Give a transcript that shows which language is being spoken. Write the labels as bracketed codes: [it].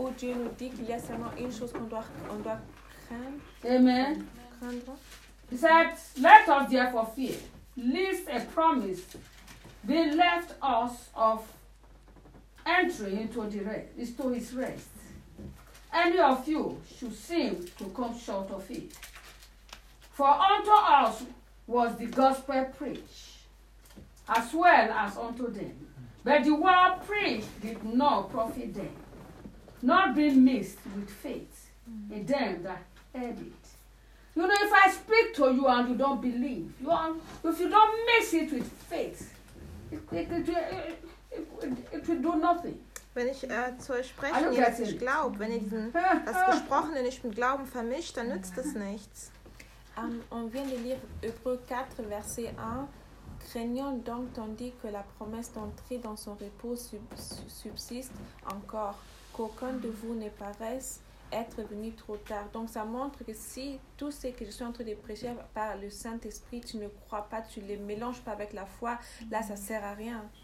[fr] Où Dieu nous dit qu'il y a seulement une chose qu'on doit craindre. Amen. Craindre. [en] He said, let us therefore fear, lest a promise be left us of entering into the rest, to his rest. Any of you should seem to come short of it. For unto us was the gospel preached, as well as unto them. But the word preached did not profit them, not being mixed with faith in them that heard it. You know, if I speak to you and you don't believe, if you don't mix it with faith, it will do nothing. [de] Wenn ich zu euch spreche, ihr nicht glaubt, wenn ihr das Gesprochene nicht mit Glauben vermischt, dann nützt es nichts. [fr] On vient de lire Hébreux 4, verset 1. Craignons donc, tandis que la promesse d'entrer dans son repos subsiste encore, qu'aucun de vous ne paraisse être venu trop tard. Donc, ça montre que si tout ce que je suis en train de prêcher par le Saint-Esprit, tu ne crois pas, tu ne les mélanges pas avec la foi, là, ça ne sert à rien.